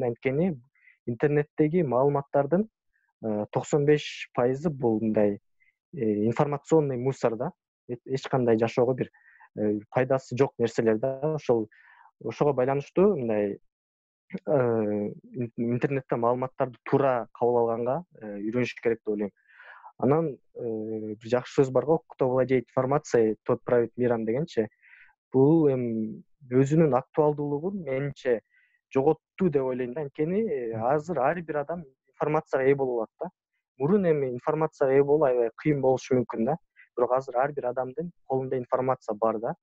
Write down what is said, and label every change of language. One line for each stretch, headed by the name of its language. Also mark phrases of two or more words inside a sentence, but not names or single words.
Kyrgyz: Анткени интернеттеги маалыматтардын 95% бул мындай
Russian: информационный мусор
Kyrgyz: да. Эч кандай жашоого бир пайдасы жок нерселер да. Ошого байланыштуу мындай интернеттен маалыматтарды туура кабыл алганга үйрөнүш керек деп ойлойм. Анан бир жакшы сөз бар го,
Russian: кто владеет информацией, тот правит миром дегенчи.
Kyrgyz: Бул эми өзүнүн актуалдуулугун менимче жоготту деп ойлойм да. Анткени азыр ар бир адам информацияга ээ болуп алат да. Мурун эми информацияга ээ болуу аябай кыйын болушу мүмкүн да. Бирок азыр ар бир адамдын колунда информация бар да.